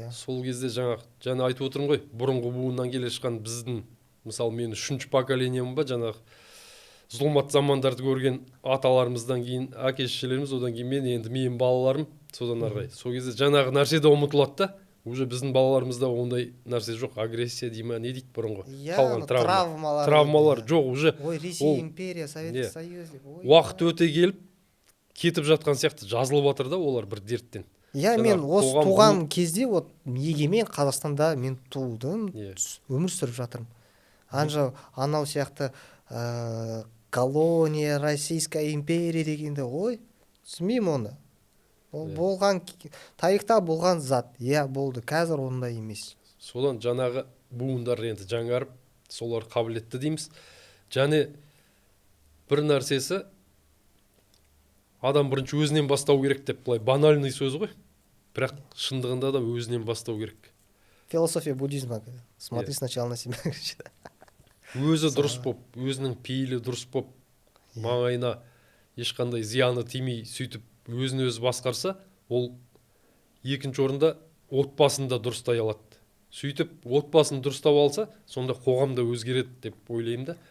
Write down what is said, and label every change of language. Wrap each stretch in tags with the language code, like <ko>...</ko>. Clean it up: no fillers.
<kk>Сол кезде жаңа айтып отырмын ғой, бұрынғы буыннан келе шыққан біздің, мысалы мен 3-ші поколением ба, жаңағы зұлмат замандарды көрген аталарымыздан кейін әке-шешелеріміз, одан кейін менің балаларым, содан арғай. Сол кезде жаңағы нәрсе де ұмытылады да, уже біздің балаларымызда ондай нәрсе жоқ, агрессия дей ма, не дейді бұрынғы қалған травмалар жоқ уже. Ой, Ресей империя, Советский Союз деп. Уақыт өте келіп кетіп жатқан сияқты жазылып жатыр да олар бір дерттен. Мен осы туған кезде егемен Қазақстанда мен туылдым, өмір сүріп жатырмын. Анау сияқты колония, Российская империя дегенде, ой, түсінбеймін оны. Ол болған, тарихта болған зат, болды, қазір ондай емес. Содан жаңағы буындар енді жаңарып, солар қабілетті дейміз. Және бір нәрсесі, адам бірінші өзінен бастау керек деп, былай банальный сөз ғой, бірақ шындығында да өзінен бастау керек.</kk> <ru>Философия буддизма, смотри сначала на себя.</ru> <kk>Өзі дұрыс боп, өзінің пейілі дұрыс боп, маңайына ешқандай зияны тимей сөйтіп өзін өзі басқарса, ол екінші орында отбасында дұрыстай алады. Сөйтіп отбасын дұрыстап алса, сонда қоғамда өзгереді деп ойлаймын да.</kk>